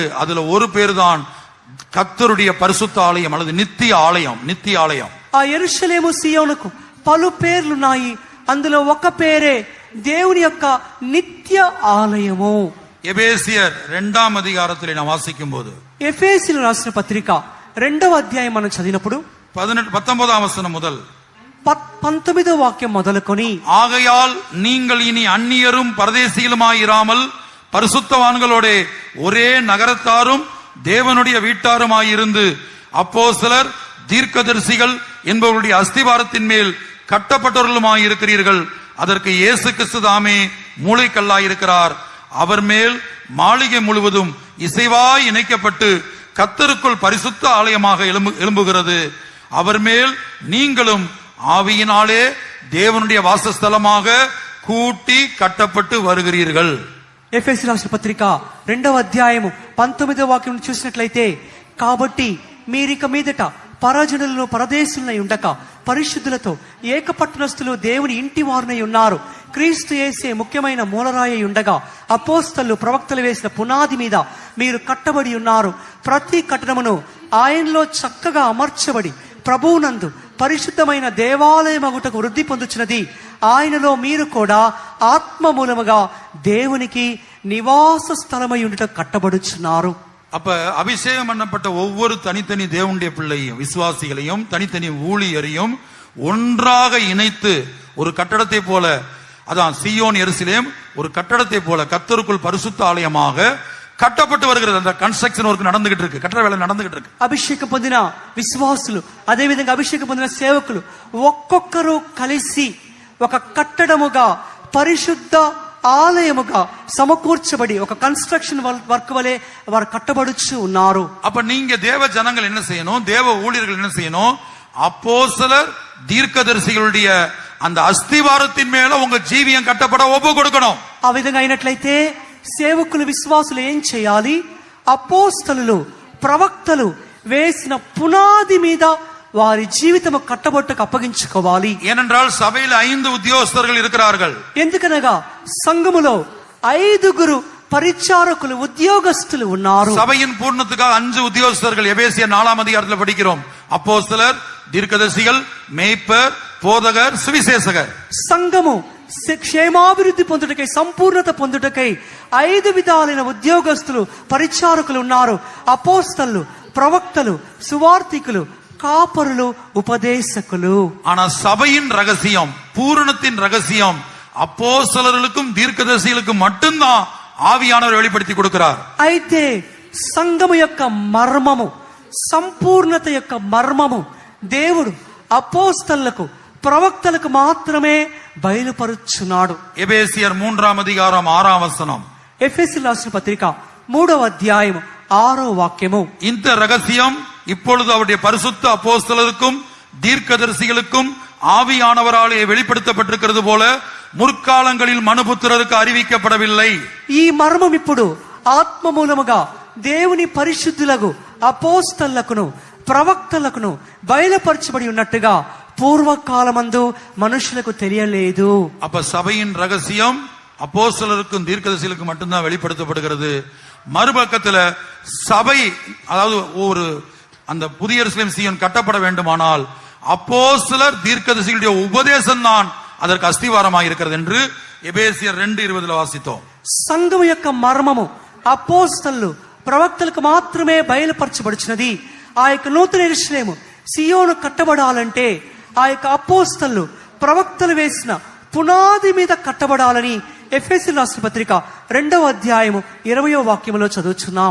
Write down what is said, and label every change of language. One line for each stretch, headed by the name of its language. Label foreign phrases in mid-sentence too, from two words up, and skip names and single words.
Tamil: அதுல ஒரு பேர் தான் கர்த்தருடைய பரிசுத்த ஆலயம் அல்லது நித்திய ஆலயம். நித்திய ஆலயம்.
Telugu: ఆ యెరూషలేము సియోనుకు పలు పేర్లున్నాయి. అందులో ఒక పేరే దేవుని యొక్క నిత్య ఆలయము.
Tamil: எபேசியர் 2ஆம் அதிகாரத்திலே நாம் வாசிக்கும் போது,
Telugu: ఎఫెసీయులకు రాసిన పత్రిక 2వ అధ్యాయం మనం చదివినప్పుడు
Tamil: 19ஆம் வசனம் முதல்
Telugu: 19వ వాక్యం మొదలుకొని,
Tamil: ஆகையால் நீங்கள் இனி அந்நியரும் பரதேசிகளுமாயிராமல் பரிசுத்தவான்களோட ஒரே நகரத்தாரும் தேவனுடைய வீட்டாருமாயிருந்து அப்போஸ்தலர் தீர்க்கதரிசிகள் என்பவருடைய அஸ்திவாரத்தின் மேல் கட்டப்பட்டவர்களுமாயிருக்கிறீர்கள். அதற்கு இயேசு கிறிஸ்து தாமே மூளைக்கல்லாயிருக்கிறார். அவர் மேல் மாளிகை முழுவதும் இசைவாய் இணைக்கப்பட்டு கர்த்தருக்குள் பரிசுத்த ஆலயமாக எழும்புகிறது. அவர் மேல் நீங்களும் ஆவியினாலே தேவனுடைய வாசஸ்தலமாக கூட்டி கட்டப்பட்டு வருகிறீர்கள்.
Telugu: ఎఫెసీయులకు రాసిన పత్రిక 2వ అధ్యాయము 19వ వాక్యం చూసినట్లయితే, కాబట్టి మీరిక మీదట పరజనులను పరదేశులనై ఉండక పరిశుద్ధులతో ఏకపట్టణస్థులు దేవుని ఇంటి వారునై ఉన్నారు. క్రీస్తు యేసే ముఖ్యమైన మూలరాయి ఉండగా అపోస్తలు ప్రవక్తలు వేసిన పునాది మీద మీరు కట్టబడి ఉన్నారు. ప్రతి కట్టడమును ఆయనలో చక్కగా అమర్చబడి ప్రభువునందు పరిశుద్ధమైన దేవాలయమగుటకు వృద్ధి పొందుచున్నది. ఆయనలో మీరు కూడా ఆత్మ మూలముగా దేవునికి నివాస స్థలమై ఉండుట కట్టబడుచున్నారు.
Tamil: அப்ப அபிஷேகம் பண்ணப்பட்ட ஒவ்வொரு தனித்தனி தேவனுடைய பிள்ளையும் விசுவாசிகளையும் தனித்தனி ஊழியரையும் ஒன்றாக இணைத்து ஒரு கட்டடத்தை போல, அதான் சீயோன் எருசலேம் ஒரு கட்டடத்தை போல கர்த்தருக்குள் பரிசுத்த ஆலயமாக கட்டப்பட்டு வருகிறது. அந்த
English: construction work
Tamil: நடந்துகிட்டு இருக்கு, கட்டட வேலை நடந்துகிட்டு இருக்கு.
Telugu: అభిషేకం పొందిన విశ్వాసులు, అదే విధంగా అభిషేకం పొందిన సేవకులు ఒక్కొక్కరు కలిసి ఒక కట్టడముగా పరిశుద్ధ ఆలయముగా సమకూర్చబడి ఒక
English: construction work
Telugu: వలె వారు కట్టబడుచు ఉన్నారు.
Tamil: அப்ப நீங்க தேவ ஜனங்கள் என்ன செய்யணும்? தேவ ஊழியர்கள் என்ன செய்யணும்? அப்போஸ்தலர் தீர்க்கதரிசிகளுடைய அந்த அஸ்திவாரத்தின் மேல உங்க ஜீவியம் கட்டப்பட ஒப்பு கொடுக்கணும்.
Telugu: ఆ విధంగా అయినట్లయితే సేవకులు విశ్వాసులు ఏం చేయాలి? అపోస్తలులు ప్రవక్తలు వేసిన పునాది మీద వారి జీవితము కట్టబొట్టుకు అప్పగించుకోవాలి.
Tamil: ஏனென்றால் சபையில் 5 உத்தியோகஸ்தர்கள் இருக்கிறார்கள்.
Telugu: ఎందుకనగా సంఘములో 5 పరిచారకులు ఉద్యోగస్తులు ఉన్నారు.
Tamil: சபையின் பூர்ணத்துக்காக 5 உத்தியோகஸ்தர்கள் எபேசியர் 4ஆம் அதிகாரத்தில் படிக்கிறோம். அப்போஸ்தலர், தீர்க்கதரிசிகள், மேய்ப்பர், போதகர், சுவிசேஷகர்.
Telugu: సంఘము క్షేమాభివృద్ధి పొందుటకై సంపూర్ణత పొందుటకై 5 విధాలైన ఉద్యోగస్తులు పరిచారకులు ఉన్నారు. అపోస్తలులు, ప్రవక్తలు, సువార్థికులు, కాపరులు, ఉపదేశకులు.
Tamil: ஆனா சபையின் ரகசியம், பூரணத்தின் ரகசியம் அப்போஸ்தலர்களுக்கும் தீர்க்கதரிசிகளுக்கும் மட்டும்தான் ஆவியானவர் வெளிப்படுத்தி கொடுக்கிறார்.
Telugu: అయితే సంఘము యొక్క మర్మము, సంపూర్ణత యొక్క మర్మము దేవుడు అపోస్తలులకు ప్రవక్తలకు మాత్రమే బయలుపరుచున్నాడు.
Tamil: எபேசியர் 3ஆம் அதிகாரம் 6ஆம் வசனம்.
Telugu: ఎఫెసీయులకు రాసిన పత్రిక 3వ అధ్యాయం 6వ వాక్యము.
Tamil: இந்த ரகசியம் இப்பொழுது அவருடைய பரிசுத்த அப்போஸ்தலருக்கும் தீர்க்கதரிசிகளுக்கும் ஆவியானவராலே வெளிப்படுத்தப்பட்டிருக்கிறது போல முற்காலங்களில் மனுபுத்திரருக்கு அறிவிக்கப்படவில்லை.
Telugu: ఈ మర్మం ఇప్పుడు ఆత్మ మూలముగా దేవుని పరిశుద్ధులకు అపోస్తలులకును ప్రవక్తలకును బయలుపరచబడి ఉన్నట్టుగా పూర్వకాలమందు మనుషులకు తెలియలేదు.
Tamil: அப்ப சபையின் ரகசியம் அப்போஸ்தலருக்கும் தீர்க்கதரிசிகளுக்கும் மட்டும்தான் வெளிப்படுத்தப்படுகிறது. மறுபக்கத்துல சபை, அதாவது ஒரு அந்த புதிய எருசலேம் சீயோன் கட்டப்பட வேண்டுமானால் அப்போஸ்தலர் தீர்க்கதரிசிகளுடைய உபதேசம் தான் அதற்கு அஸ்திவாரமாக இருக்கிறது என்று எபேசியர் 2:20 வாசித்தோம்.
Telugu: సంఘము యొక్క మర్మము అపోస్తలులు ప్రవక్తలకు మాత్రమే బయలుపరచబడుచున్నది. ఆ యొక్క నూతన యెరూషలేము సియోను కట్టబడాలంటే ఆ యొక్క అపోస్తలులు ప్రవక్తలు వేసిన పునాది మీద కట్టబడాలని ఎఫెసీయులకు రాసిన పత్రిక 2వ అధ్యాయము 20వ వాక్యములో చదువుచున్నాం.